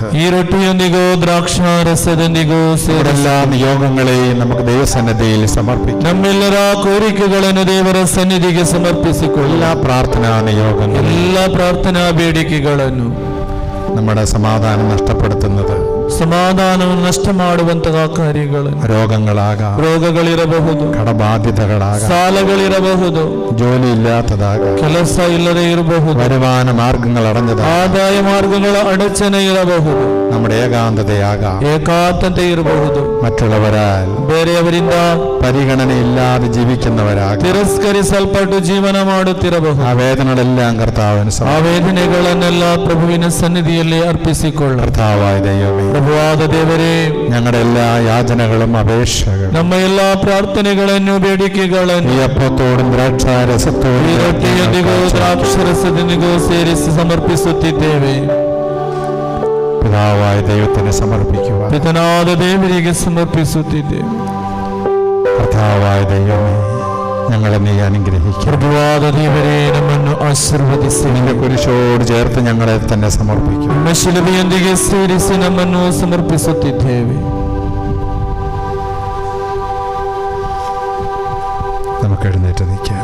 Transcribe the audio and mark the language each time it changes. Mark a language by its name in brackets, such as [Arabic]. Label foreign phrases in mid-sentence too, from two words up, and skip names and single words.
[Kannada] ಈ ರೊಟ್ಟಿಯೊಂದಿಗೂ ದ್ರಾಕ್ಷಾರಸದೊಂದಿಗೂ ಸೇರಿಸಿ [Malayalam] എല്ലാ നിയോഗങ്ങളെയും നമുക്ക് ദൈവസന്നിധിയിൽ സമർപ്പിക്കാം. [Kannada] ನಮ್ಮೆಲ್ಲರ ಕೋರಿಕೆಗಳನ್ನು ದೇವರ ಸನ್ನಿಧಿಗೆ ಸಮರ್ಪಿಸಿಕೊಳ್ಳ. [Malayalam] എല്ലാ പ്രാർത്ഥനാ നിയോഗങ്ങളും [Kannada] ಎಲ್ಲ ಪ್ರಾರ್ಥನಾ ಬೇಡಿಕೆಗಳನ್ನು [Malayalam] നമ്മുടെ സമാധാനം നഷ്ടപ്പെടുത്തുന്നത് [Kannada] ಸಮಾಧಾನವನ್ನು ನಷ್ಟ ಮಾಡುವಂತಹ ಕಾರ್ಯಗಳನ್ನು [Malayalam] രോഗങ്ങളാകാം, [Kannada] ರೋಗಗಳಿರಬಹುದು, [Malayalam] കടബാധ്യതകളാകാം, [Kannada] ಸಾಲಗಳಿರಬಹುದು, [Malayalam] ജോലി ഇല്ലാത്തതാകാം, [Kannada] ಕೆಲಸ ಇಲ್ಲದೆ ಇರಬಹುದು, [Malayalam] വരുമാന മാർഗങ്ങൾ അടഞ്ഞതാകാം, [Kannada] ಆದಾಯ ಮಾರ್ಗಗಳ ಅಡಚಣೆ ಇರಬಹುದು, [Malayalam] നമ്മുടെ ഏകാന്തതയാകാം, [Kannada] ಏಕಾಂತತೆ ಇರಬಹುದು, [Malayalam] മറ്റുള്ളവരാൽ [Kannada] ಬೇರೆಯವರಿಂದ [Malayalam] പരിഗണനയില്ലാതെ ജീവിക്കുന്നവരാകാം. [Kannada] ತಿರಸ್ಕರಿಸಲ್ಪಟ್ಟು ಜೀವನ ಮಾಡುತ್ತಿರಬಹುದು. [Malayalam] ആ വേദനകളെല്ലാം കർത്താവിന് [Kannada] ಆ ವೇದನೆಗಳನ್ನೆಲ್ಲ ಪ್ರಭುವಿನ ಸನ್ನಿಧಿಯಲ್ಲಿ ಅರ್ಪಿಸಿಕೊಳ್ಳ. [Malayalam] കർത്താവായ ദൈവമേ, [Kannada] ಪ್ರಭುವಾದ ದೇವರೇ, [Malayalam] ഞങ്ങളുടെ എല്ലാ യാചനകളും അപേക്ഷകളും [Kannada] ನಮ್ಮ ಎಲ್ಲಾ ಪ್ರಾರ್ಥನೆಗಳನ್ನು ಬೇಡಿಕೆಗಳನ್ನು [Malayalam] ഈ അപ്പത്തോടും [Kannada] ಈ [Malayalam] ദ്രാക്ഷാരസത്തോടും [Kannada] ರೊಟ್ಟಿಯೊಂದಿಗೂ ದ್ರಾಕ್ಷರಸದೊಂದಿಗೂ ಸೇರಿಸಿ ಸಮರ್ಪಿಸುತ್ತಿದ್ದೇವೆ. [Malayalam] പിതാവായ ദൈവത്തിന് സമർപ്പിക്കുക. [Kannada] ಪಿತನಾದ ದೇವರಿಗೆ ಸಮರ್ಪಿಸುತ್ತಿದ್ದೇವೆ. [Malayalam] കർത്താവായ ദൈവമേ, ഞങ്ങളെ നീ അനുഗ്രഹിക്കുക. [Kannada] ಪ್ರಭುವಾದ ದೇವರೇ, ನಮ್ಮನ್ನು ಆಶೀರ್ವದಿಸಿ [Malayalam] നിന്റെ കുരിശോട് ചേർത്ത് ഞങ്ങളെ തന്നെ സമർപ്പിക്കും. [Kannada] ನಿಮ್ಮ ಶಿಲುಬೆಯೊಂದಿಗೆ ಸೇರಿಸಿ ನಮ್ಮನ್ನು ಸಮರ್ಪಿಸುತ್ತಿದ್ದೇವೆ. [Malayalam] നമുക്ക് എഴുന്നേറ്റ് നിൽക്കാം.